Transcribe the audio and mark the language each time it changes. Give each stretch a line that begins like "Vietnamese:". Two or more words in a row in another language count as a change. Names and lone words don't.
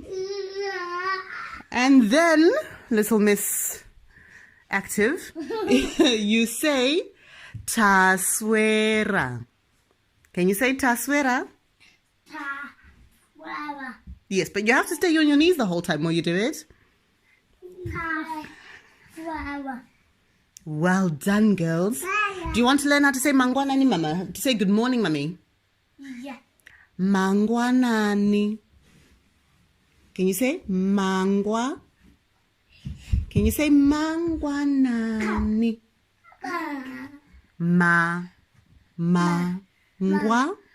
English: And then, little Miss Active, you say Taswera. Can you say Taswera? Taswera. Yes, but you have to stay on your knees the whole time while you do it. Flower. Well done, girls. Do you want to learn how to say mangwanani, Mama? To say good morning, Mummy? Yeah. Mangwanani. Can you say mangwa? Can you say mangwanani? Ma. Ngwa.